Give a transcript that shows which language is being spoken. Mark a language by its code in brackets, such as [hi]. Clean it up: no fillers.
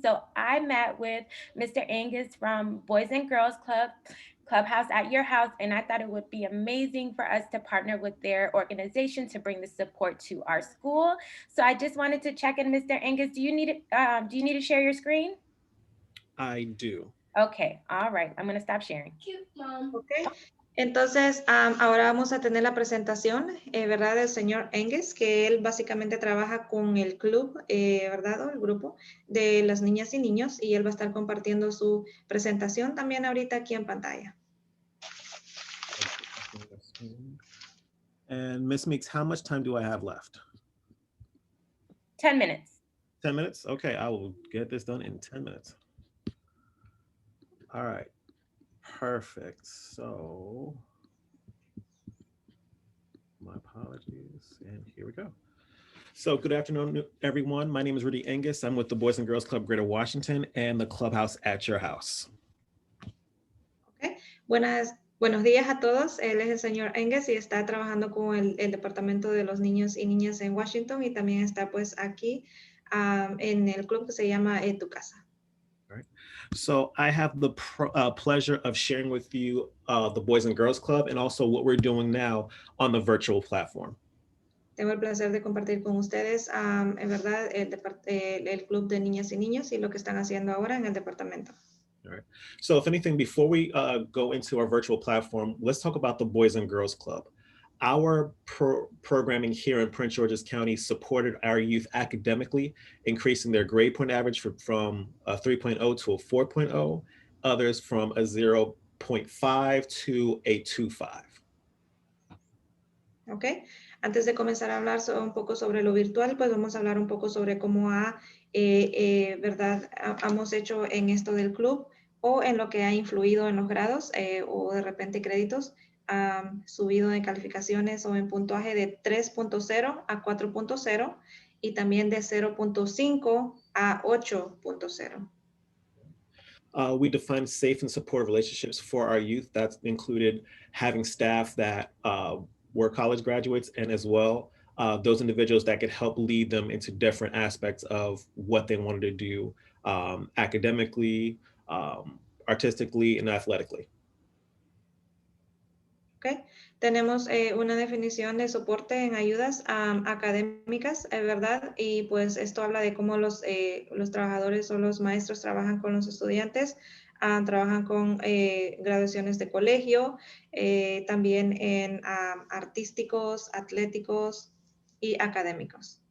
[en] So I met with Mr.Angus from Boys and Girls ClubHouse at your house, and I thought it would be amazing for us to partner with their organization to bring the support to our school. So I just wanted to check in, Mr. Angus, do you need to share your screen? I do. Okay, all right, I'm gonna stop sharing. Cute, Mom. Okay. [es] Entonces, ahora vamos a tener la presentación, ¿verdad? Del señor Angus, que él básicamente trabaja con el club, ¿verdad? O el grupo de las niñas y niños, y él va a estar compartiendo su presentación también ahorita aquí en pantalla. [en] And Ms.Meakes, how much time do I have left? 10 minutes. 10 minutes? Okay, I will get this done in 10 minutes. All right, perfect. So, my apologies, and here we go. So good afternoon, everyone. My name is Rudy Angus. I'm with the Boys and Girls Club Greater Washington and the ClubHouse at your house. [es] Okay. Buenos días a todos. Él es el señor Angus y está trabajando con el Departamento de los Niños y Niñas en Washington y también está pues aquí en el club que se llama Tu Casa. [en] All right. So I have the pleasure of sharing with you the Boys and Girls Club and also what we're doing now on the virtual platform. [es] Tengo el placer de compartir con ustedes, en verdad, el club de niñas y niños y lo que están haciendo ahora en el departamento. [en] All right. So if anything, before we go into our virtual platform, let's talk about the Boys and Girls Club. Our programming here in Prince George's County supported our youth academically, increasing their grade point average from a 3.0 to a 4.0, others from a 0.5 to a 2.5. [es] Ok, antes de comenzar a hablar un poco sobre lo virtual, pues vamos a hablar un poco sobre cómo hemos hecho en esto del club o en lo que ha influido en los grados o de repente créditos, subido de calificaciones o en puntaje de 3.0 a 4.0 y también de 0.5 a 8.0. [en] We define safe and supportive relationships for our youth. That's included having staff that were college graduates and as well those individuals that could help lead them into different aspects of what they wanted to do academically, artistically, and athletically. [es] Okay. Tenemos una definición de soporte en ayudas académicas, ¿verdad? Y pues esto habla de cómo los trabajadores o los maestros trabajan con los estudiantes, trabajan con graduaciones de colegio, también en artísticos, atléticos y académicos.